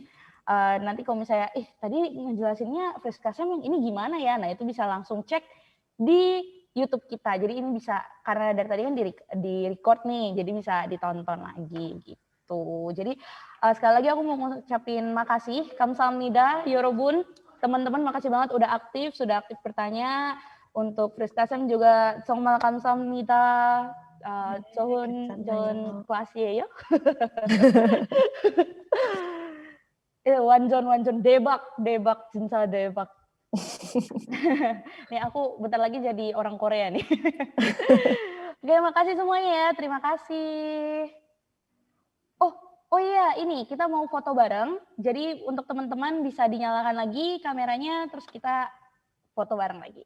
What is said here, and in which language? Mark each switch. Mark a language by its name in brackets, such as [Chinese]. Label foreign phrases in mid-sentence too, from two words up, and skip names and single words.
[Indonesian] Nanti kalau misalnya, tadi ngejelasinnya Friskasem yang ini gimana ya, nah itu bisa langsung cek di YouTube kita. Jadi ini bisa, karena dari tadi kan di record nih, jadi bisa ditonton lagi gitu. Jadi sekali lagi aku mau ngucapin makasih, [Korean] 감사합니다, 여러분. [Indonesian] Teman-teman makasih banget udah aktif bertanya. Untuk Friskasem juga [Korean] 정말 감사합니다. 좋은 클래스예요. 완전 대박, 진짜 대박. [Indonesian] Nih aku bentar lagi jadi orang Korea nih. Oke, makasih semuanya ya, terima kasih. Oh iya, ini kita mau foto bareng. Jadi untuk teman-teman bisa dinyalakan lagi kameranya, terus kita foto bareng lagi.